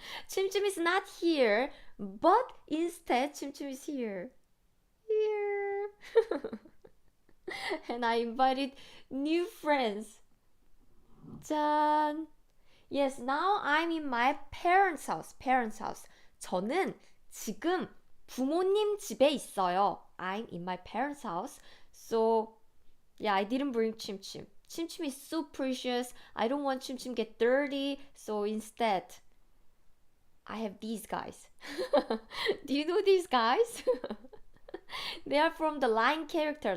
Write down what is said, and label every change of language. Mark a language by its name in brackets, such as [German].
[English] Chimchim is not here, but instead Chimchim is here. Here. And I invited new friends. [Korean] 짠. [English] Yes, now I'm in my parents' house. Parents' house. [Korean] 저는 지금 부모님 집에 있어요. [English] I'm in my parents' house. So, yeah, I didn't bring chimchim. Chimchim is so precious. I don't want chimchim get dirty. So instead, I have these guys. Do you know these guys? They are from the Line character.